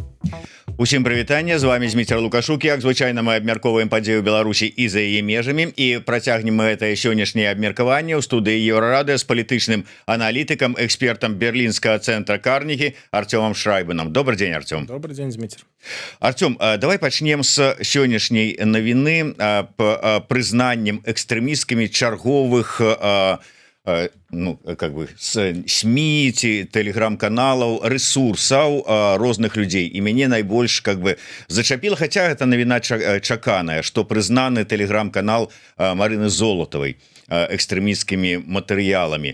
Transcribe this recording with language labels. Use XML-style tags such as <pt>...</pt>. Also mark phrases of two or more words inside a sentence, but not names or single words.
<be>Усім прывітанне, з вами Зміцер Лукашук. Як звычайна, мы абмяркоўваем падзею Беларусі і за яе межамі, і працягнем мы гэтае сённяшняе абмеркаванне ў студыі Еўрарадыё з палітычным аналітыкам, экспертам берлінскага цэнтра Карнегі Артёмом Шрайбанам.</be> <ru>Добрый день, Артём. Добрый день, Зміцер.</ru> <be>Артём, давай пачнем з сённяшняй навіны прызнаннем экстрэмісткамі чарговых СМИ ці телеграм-каналаў, ресурсаў розных людзей, і мяне найбольш зачапіла, хаця гэта навіна чаканая, што прызнаны телеграм-канал Марыны Золатавай экстрэмісткімі матэрыяламі.</be>